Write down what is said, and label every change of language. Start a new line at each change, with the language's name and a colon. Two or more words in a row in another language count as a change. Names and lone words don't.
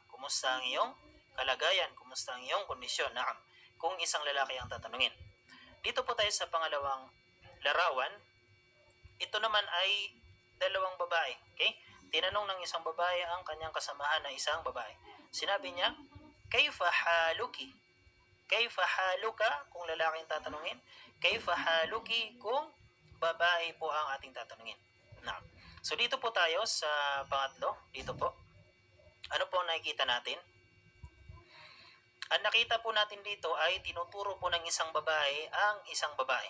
Filipino: Kumusta ang iyong kalagayan? Kumusta ang iyong kondisyon? Naam. Kung isang lalaki ang tatanungin. Dito po tayo sa pangalawang larawan. Ito naman ay dalawang babae. Okay? Tinanong ng isang babae ang kanyang kasamahan na isang babae. Sinabi niya,
Arabic: كيف حالكِ? كيف حالكَ
Filipino: kung lalaki ang tatanungin?
Arabic: كيف حالكِ
Filipino: kung babae po ang ating tatanungin? Naam. So dito po tayo sa pangatlo. Dito po. Ano po ang nakikita natin? Ang nakita po natin dito ay tinuturo po ng isang babae ang isang babae.